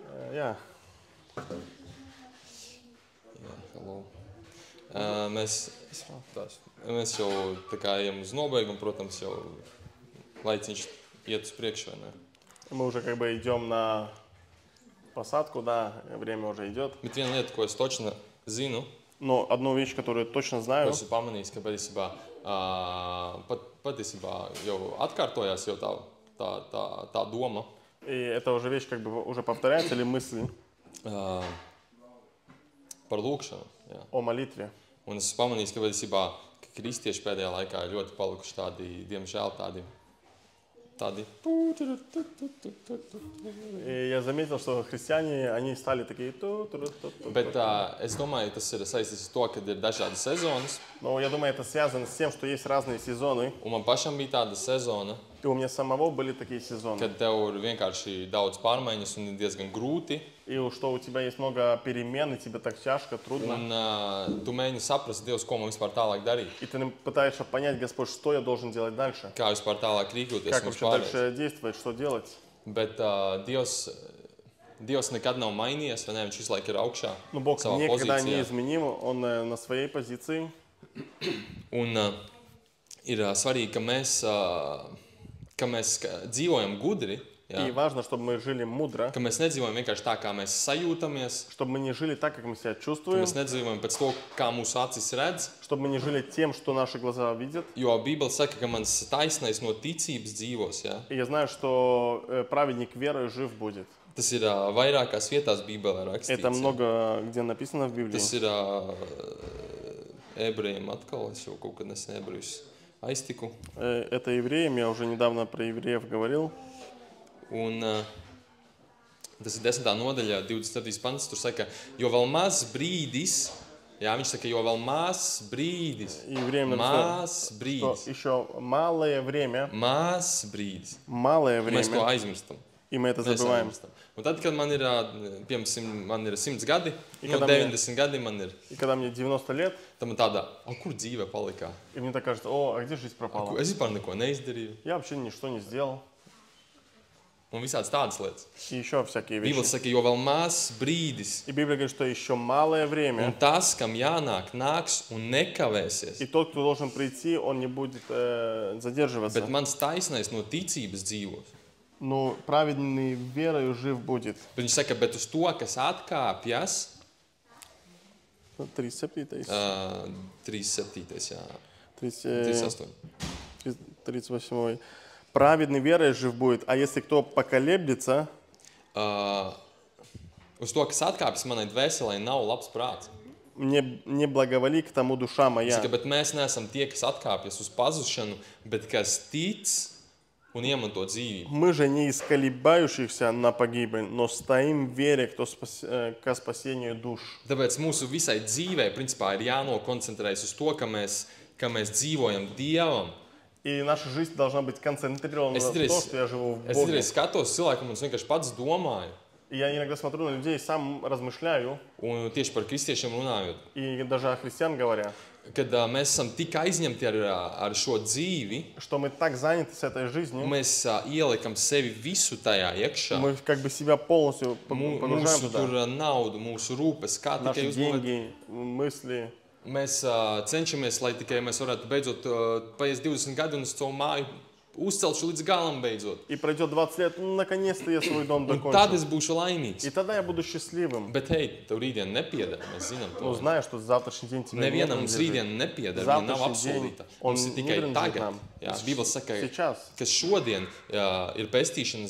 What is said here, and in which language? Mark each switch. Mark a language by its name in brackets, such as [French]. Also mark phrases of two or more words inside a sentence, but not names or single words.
[Latvian] Jā. Hello. Mēs jau tā kā ejam uz nobeigumu, protams, jau laiciņš iet uz priekšu, vai ne? [Russian] Мы уже как бы идем на посадку, да, время уже идет. [Latvian] Bet viena lieta, ko es точно zinu, [Russian] Но одну вещь, которую точно [Latvian] ko [Russian] знаю, [Latvian] esmu pamanījis, ka patiesībā jau atkārtojās jau tā doma, [Russian] и это уже вещь как бы уже повторяется, или мысль [Latvian] par lūkšanu. Jā. [Russian] о молитве. [Latvian] Un es esmu pamanījis, ka patiesībā kristieši pēdējā laikā ir ļoti palikuši tādi, diemžēl, tādi. [Russian] И я заметил, что христиане, они стали такие... [Latvian] Bet es domāju, tas ir saistīts ar to, ka ir dažādas sezonas. [Russian] Но я думаю, это связано с тем, что есть разные сезоны. [Latvian] Un man pašam bija tāda sezona, [Russian] И у меня самого были такие сезоны. [Latvian] kad tev ir vienkārši daudz pārmaiņas un ir diezgan grūti. [Russian] И что у тебя есть много перемен, и тебе так тяжко, трудно. [Latvian] Un tu mēģini saprast, Dievs, ko man vispār tālāk darīt. [Russian] И ты пытаешься понять, Господь, что я должен делать дальше. [Latvian] Kā vispār tālāk rīkoties [Russian] Как [Latvian] mums [Russian] вообще [Latvian] pārējais. [Russian] дальше действовать, что делать. [Latvian] Bet Dievs nekad nav mainījies, vai ne? Viņš visu laiku ir augšā [Russian] Но Бог [Latvian] savā [Russian] никогда не [Latvian] pozīcijā. [Russian] изменим, Он на своей позиции. [Latvian] Un ir svarīgi, ka mēs dzīvojam gudri, jā? [Russian] И важно, чтобы мы жили мудро, [Latvian] Ka mēs nedzīvojam vienkārši tā, kā mēs sajūtamies, [Russian] чтобы мы не жили так, как мы себя [Latvian] ka [Russian] чувствуем, [Latvian] mēs nedzīvojam pēc to, kā mūsu acis redz. [Russian] чтобы мы не жили тем, что наши глаза видят. [Latvian] Jo Bībele saka, ka mans taisnais no ticības dzīvos. Ja? [Russian] И я знаю, что праведник верой жив будет. [Latvian] Tas ir vairākās vietās Bībelē rakstīts. [Russian] Это много где написано в Библии. [Latvian] Tas ir ebrejiem atkal, es jau kaut kad nesen ebrejus aiztiku. [Russian] Это евреям, я уже недавно про евреев говорил. [Latvian] Un tas ir 10. nodaļā, 27. pants, tur saka, jo vēl maz brīdis, jā, viņš saka, jo vēl maz brīdis, [Russian] Евреям [Latvian] maz [Russian] написано, что [Latvian] brīdis, [Russian] еще малое время, [Latvian] maz brīdis. [Russian] малое [Latvian] Mēs to [Russian] время, [Latvian] aizmirstam. [Russian] и мы это [Latvian] Mēs [Russian] забываем. [Latvian] aizmirstam. Un tad, kad man ir, piemēram, man ir 100 gadi, [Russian] I [Latvian] no kad 90 gadi man ir, [Russian] И когда мне 90 лет, [Latvian] tad man tāda, kur dzīve palikā? [Russian] и мне так кажется, о, а где жизнь пропала? [Latvian] Es vispār neko neizdarīju. [Russian] Я вообще ничто не сделал. [Latvian] Un visādas tādas lietas. [Russian] И еще всякие [Latvian] Bībele [Russian] вещи. [Latvian] saka, jo vēl maz brīdis. [Russian] И Библия говорит, что еще малое [Latvian] Un [Russian] время, [Latvian] tas, kam jānāk, nāks un nekavēsies. [Russian] и тот, кто должен прийти, он не будет задерживаться. [Latvian] Bet mans taisnais no ticības dzīvos. [Russian] Но праведный верою жив будет. [Latvian] Bet viņš saka, bet uz to, kas atkāpjas, 37, 37. jā, 38. 38. 38. [Russian] Праведный верой жив будет, а если кто поколеблется, [Latvian] Uz to, kas atkāpjas manai dvēselē, nav labs prāts. [Russian] не благоволи к тому душа моя. [Latvian] Saka, bet mēs neesam tie, kas atkāpjas uz pazušanu, bet kas tic un iemanto dzīvību. [Russian] Мы же не из колебающихся на погибель, но стоим в вере ко спасению душ. [Latvian] Tāpēc mūsu visai dzīvei, principā, ir jānokoncentrējas uz to, ka mēs dzīvojam Dievam. [Russian] И наша жизнь должна быть концентрирована [Latvian] Es [Russian] на то, что я живу в [Latvian] Es [Russian] Боге. [Latvian] citreiz skatos cilvēku, un es vienkārši pats domāju, [Russian] И я иногда смотрю на людей, сам размышляю, [Latvian] un tieši par kristiešiem runājot, [Russian] и даже о христиан говоря, [Latvian] kad mēs esam tik aizņemti ar šo dzīvi, [Russian] что мы так заняты с этой жизнью, [Latvian] mēs ieliekam sevi visu tajā iekšā. [Russian] мы как бы себя полностью погружаем [Latvian] Mūsu [Russian] туда. [Latvian] tur naudu, mūsu rūpes, kā [Russian] Наши [Latvian] tikai uzbūvēt. [Russian] деньги, мысли. [Latvian] Mēs cenšamies, lai tikai mēs varētu beidzot paies 20 gadi un uz savu māju uzcelšu līdz galam beidzot. [Russian] И пройдет 20 лет, ну, наконец-то я свой дом [Latvian] Un tad [Russian] докончил. [Latvian] es būšu laimīgs. [Russian] И тогда я буду счастливым. [Latvian] Bet, hei, tev rītdien nepieder, mēs zinām [Russian] Ну, [Latvian] to. [Russian] зная, что завтрашний день тебе не [Latvian] Nevienam mums [Russian] принадлежит. [Latvian] rītdien nepieder, viņa nav [Russian] Завтрашний день, [Latvian] apsolīta. [Russian] он [Latvian] Mums ir [Russian] не [Latvian] tikai [Russian] принадлежит [Latvian] tagad. [Russian] нам. [Latvian] Jā, Bībele saka, [Russian] Сейчас. [Latvian] ka šodien ir pestīšanas